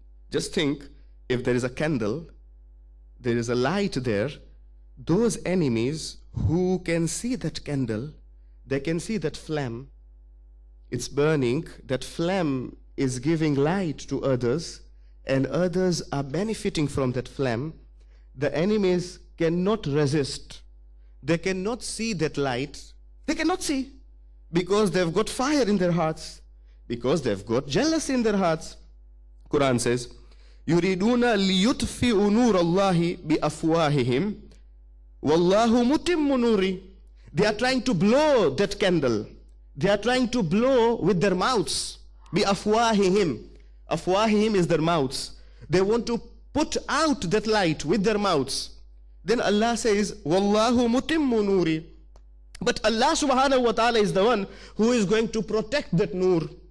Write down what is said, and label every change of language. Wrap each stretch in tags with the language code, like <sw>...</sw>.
<en>Just think, if there is a candle, there is a light there, those enemies who can see that candle, they can see that flame, it's burning, that flame is giving light to others, and others are benefiting from that flame. The enemies cannot resist. They cannot see that light. They cannot see because they've got fire in their hearts, because they've got jealousy in their hearts. Quran says,</en> <ar>يُرِيدُونَ لِيُطْفِئُوا نُورَ اللَّهِ بِأَفْوَاهِهِمْ وَاللَّهُ مُتِمُّ نُورِهِ.</ar> <en>They are trying to blow that candle. They are trying to blow with their mouths.</en> <ar>بِأَفْوَاهِهِمْ.</ar> <en>Afwahihim is their mouths. They want to put out that light with their mouths. Then Allah says,</en> <ar>Wallahu mutimmu nuri.</ar> <en>But Allah subhanahu wa ta'ala is the one who is going to protect that nur.</en>